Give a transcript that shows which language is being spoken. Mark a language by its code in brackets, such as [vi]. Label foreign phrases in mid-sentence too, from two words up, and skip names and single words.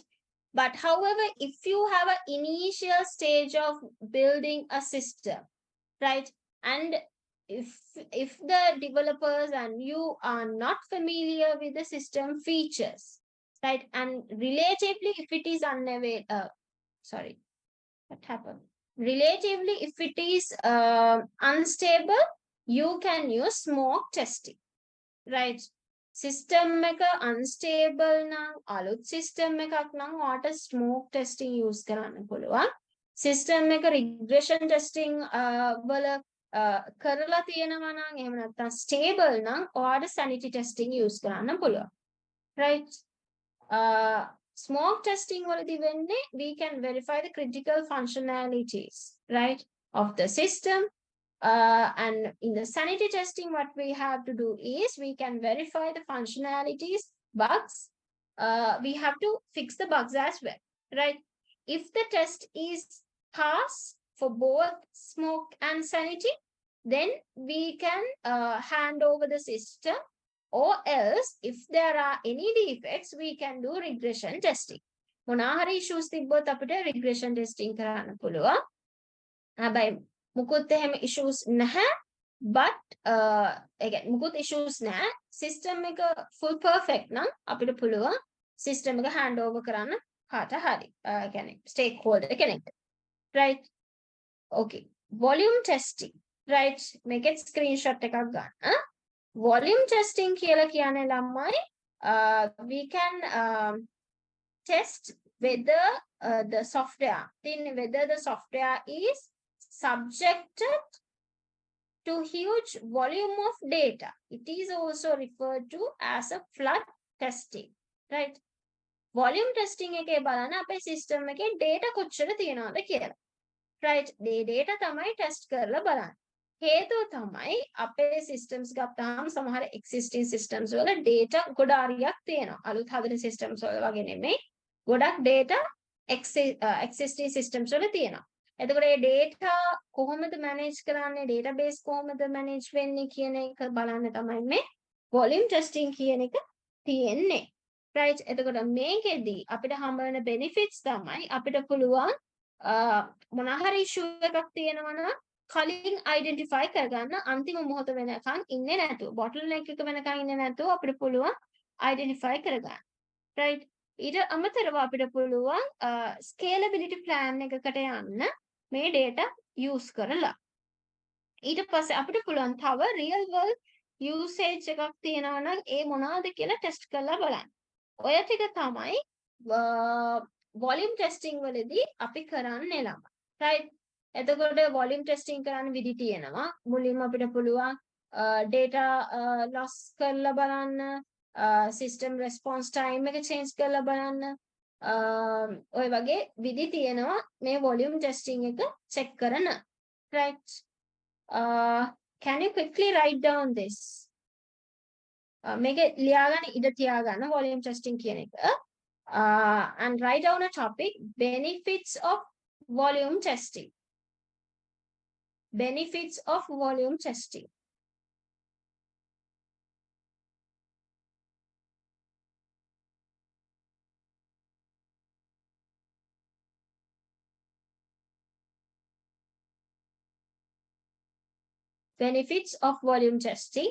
[en] But however, if you have an initial stage of building a system, right, and if the developers and you are not familiar with the system features, right, and relatively if it is sorry, what happened? Relatively, if it is unstable, you can use smoke testing, right? [si] System එක unstable නම් අලුත් system එකක් නම් ඔයාට [en] smoke testing use [si] කරන්න පුළුවන්. System එක [en] regression testing [si] වල කරලා තියෙනවා නම් එහෙම නැත්නම් stable නම් ඔයාට [en] sanity testing use [si] කරන්න පුළුවන්. [en] Right? Smoke testing [si] වලදී වෙන්නේ [en] we can verify the critical functionalities, right, of the system. And in the sanity testing, what we have to do is we can verify the functionalities, bugs. We have to fix the bugs as well, right? If the test is pass for both smoke and sanity, then we can hand over the system, or else if there are any defects, we can do regression testing. [si] මොනා හරි issues තිබ්බොත් අපිට [en] regression testing [si] කරන්න පුළුවන්. හැබැයි මුකුත් එහෙම issues නැහැ, [en] but again [si] මුකුත් issues නැහැ, system එක [en] full perfect [si] නම් අපිට පුළුවන් system එක [en] hand over [si] කරන්න කාට හරි කියන්නේ stakeholder කෙනෙක්ට, right? [en] Okay, volume testing, right? [si] මේකෙත් screenshot එකක් ගන්න. [en] Volume testing [si] කියලා කියන්නේ ළමයි [en] we can test whether the software, then whether the software is subjected to huge volume of data. It is also referred to as a flood testing, right? Volume testing [si] එකේ බලන්න අපේ system එකේ data කොච්චර තියෙනවද කියලා, right? මේ data තමයි test කරලා බලන්න. හේතුව තමයි අපේ systems ගත්තාම සමහර [en] existing systems [si] වල data ගොඩාරියක් තියෙනවා. අලුත් හදන systems වල වගේ නෙමෙයි. ගොඩක් data [en] existing systems [si] වල තියෙනවා. එතකොට මේ data කොහොමද manage කරන්නේ, database කොහොමද manage වෙන්නේ කියන එක බලන්න තමයි මේ [en] volume testing [si] කියන එක තියෙන්නේ, right? එතකොට මේකෙදී අපිට හම්බ වෙන benefits තමයි අපිට පුළුවන් මොනවා හරි issue එකක් තියෙනවා නම් කලින් identify කරගන්න, අන්තිම මොහොත වෙනකන් ඉන්නේ නැතුව, bottleneck එක වෙනකන් ඉන්නේ නැතුව අපිට පුළුවන් identify කරගන්න, right? ඊට අමතරව අපිට පුළුවන් [en] scalability plan [si] එකකට යන්න මේ data use කරලා. ඊට පස්සේ අපිට පුළුවන් තව [en] real world usage [si] එකක් තියෙනවා නම් ඒ මොනවාද කියලා test කරලා බලන්න. ඔය ටික තමයි [en] volume testing [si] වලදී අපි කරන්නේ ළමයි, right? එතකොට [en] volume testing [si] කරන්න විදි තියෙනවා. මුලින්ම අපිට පුළුවන් [en] data loss [si] කරලා බලන්න, [en] system response time [si] එක change කරලා බලන්න, ඔය වගේ විදි තියෙනවා මේ [en] volume testing [si] එක check කරන. [en] Right? Can you quickly write down this? [si] මේක ලියාගන්න ඉඩ තියාගන්න [en] volume testing [si] කියන එක. [en] And write down a topic, benefits of volume testing. Benefits of volume testing. Benefits of volume testing.